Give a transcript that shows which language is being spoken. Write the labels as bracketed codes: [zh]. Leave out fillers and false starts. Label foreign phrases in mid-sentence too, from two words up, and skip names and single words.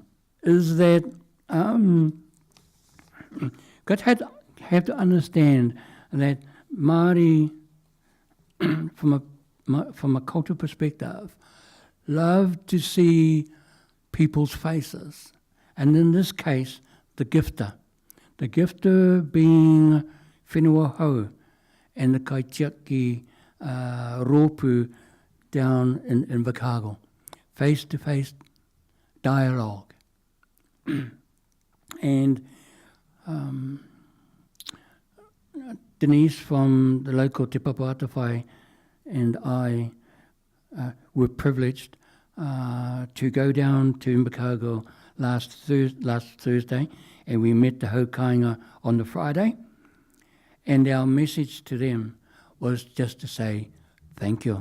[en] Is that God have to understand that Maori, from a cultural perspective, love to see people's faces, and in this case, the gifter. The gifter being whenua hau and the [mi] kaitiaki rōpū [en] down in Whakawhanaungatanga. Face-to-face dialogue. And Denise from the local Te Papaatawhai and I were privileged to go down to Mbakago last Thursday, and we met the haukainga on the Friday, and our message to them was just to say thank you.